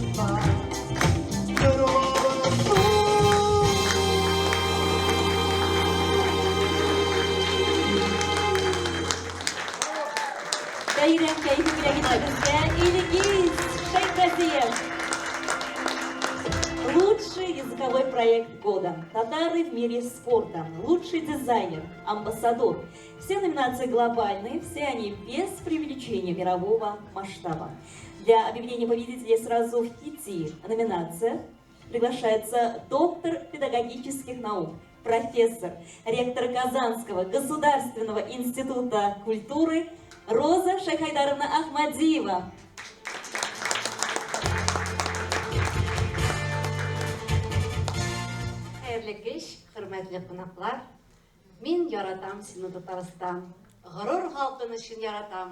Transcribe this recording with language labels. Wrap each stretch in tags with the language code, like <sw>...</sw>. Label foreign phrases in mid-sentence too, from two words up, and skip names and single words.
<tr>Bayram keyfi bileginizde Ilgiz Shayxraziyev.</tr> <ru>Лучший Лучший языковой проект года. Татары в мире спорта. Лучший дизайнер. Амбассадор. Все номинации глобальные, все они без привлечения мирового масштаба. Для объявления победителей сразу в 5 номинациях приглашается доктор педагогических наук, профессор, ректор Казанского государственного института культуры Роза Шайхайдаровна Ахмадиева.</ru> <tt>Хәерле кич, хөрмәтле кунаклар. Мин яратам сине, Татарстан. Горур халкың өчен яратам.</tt>